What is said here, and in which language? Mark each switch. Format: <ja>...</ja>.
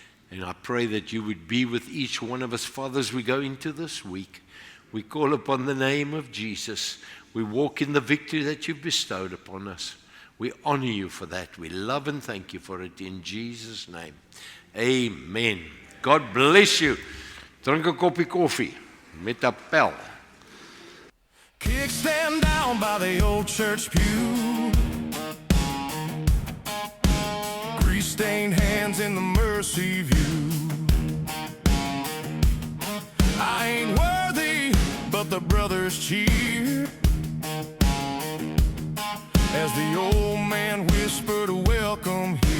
<en>And I pray that you would be with each one of us, Father, as we go into this week. We call upon the name of Jesus. We walk in the victory that you've bestowed upon us. We honor you for that. We love and thank you for it in Jesus' name. Amen. God bless you.</en> <af>Drink 'n koppie koffie met 'n pel.</af> <en>Kickstand down by the old church pew. Grease-stained hands in the mercy view. I ain't worthy, but the brothers cheer as the old man whispered, welcome</en>